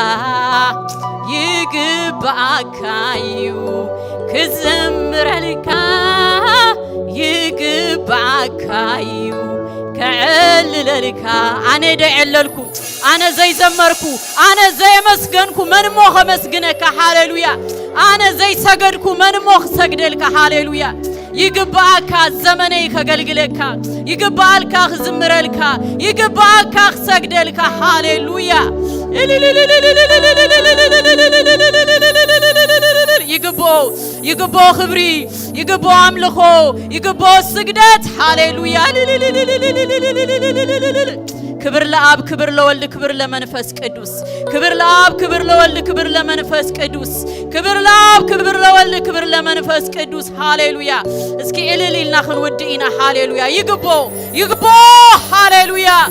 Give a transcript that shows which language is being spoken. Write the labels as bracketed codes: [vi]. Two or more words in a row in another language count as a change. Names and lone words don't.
[ti] ይግባእካዩ ክዝምረልካ ይግባእካዩ ከዕልለልካ ኣነ ደዕለልኩ ኣነ ዘይዘመርኩ ኣነ ዘይመስገንኩ መንሞ ኸመስግነካ ሃሌሉያ ኣነ ዘይሰገድኩ መንሞ ክሰግደልካ ሃሌሉያ ይግባእካ ዘመነይ ከገልግለካ ይግባእልካ ክዝምረልካ ይግባእካ ክሰግደልካ ሃሌሉያ ይግቦ ክብሪ ይግቦ አምልኾ ይግቦ ስግደት ሃሌሉያ [gez] ክብር ለአብ ክብር ለወልድ ክብር ለመንፈስ ቅዱስ ክብር ለአብ ክብር ለወልድ ክብር ለመንፈስ ቅዱስ ክብር ለአብ ክብር ለወልድ ክብር ለመንፈስ ቅዱስ ሃሌሉያ [ti] እስኪ እልልና ክንወድኢና ሃሌሉያ ይግቦ ሃሌሉያ